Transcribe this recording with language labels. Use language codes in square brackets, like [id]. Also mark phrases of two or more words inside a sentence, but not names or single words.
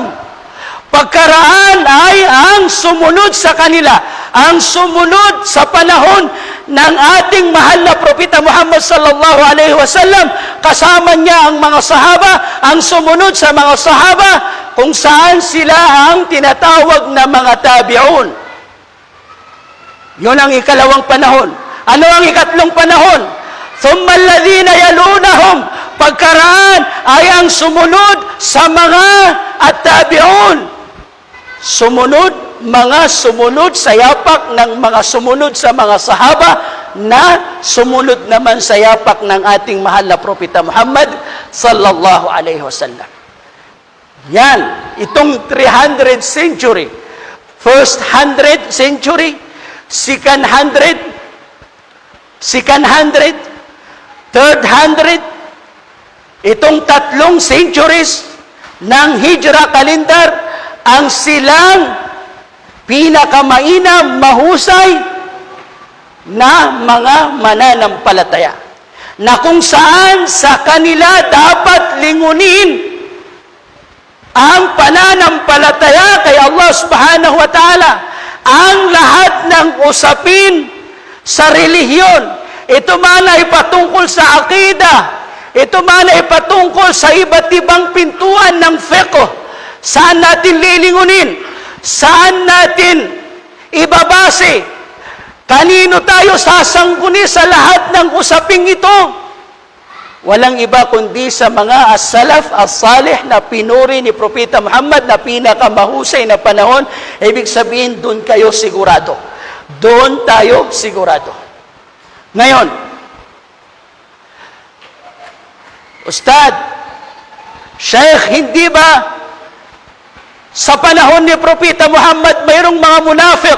[tl] Pagkaraan ay ang sumunod sa kanila, ang sumunod sa panahon ng ating mahal na Propeta Muhammad [ar] صلى الله عليه وسلم, [tl] kasama niya ang mga sahaba, ang sumunod sa mga sahaba, kung saan sila ang tinatawag na mga tabi'un. Yun ang ikalawang panahon. Ano ang ikatlong panahon? [ar] ثم الذين يلونهم. [tl] Pagkaraan ay ang sumunod sa mga at-tabi'un. Sumunod, mga sumunod sa yapak ng mga sumunod sa mga sahaba na sumunod naman sa yapak ng ating mahal na Propeta Muhammad [ar] صلى الله عليه وسلم. [tl] Yan, itong 300 century, [en] first 100 century, second 100, third 100, [tl] itong tatlong centuries ng Hijra calendar, ang silang pinakamainam, mahusay na mga mananampalataya, na kung saan sa kanila dapat lingunin ang pananampalataya kay Allah [ar] سبحانه وتعالى, [tl] ang lahat ng usapin sa relihiyon. Ito man ay patungkol sa akida, ito man ay patungkol sa iba't ibang pintuan ng fiqh. Saan natin lilingunin? Saan natin ibabase? Kanino tayo sasangguni sa lahat ng usaping ito? Walang iba kundi sa mga [ar] السلف الصالح [tl] na pinuri ni Propeta Muhammad na pinakamahusay na panahon. Ibig sabihin, doon kayo sigurado. Doon tayo sigurado. Ngayon, Ustad, Sheikh, hindi ba sa panahon ni Propeta Muhammad mayroong mga munafik?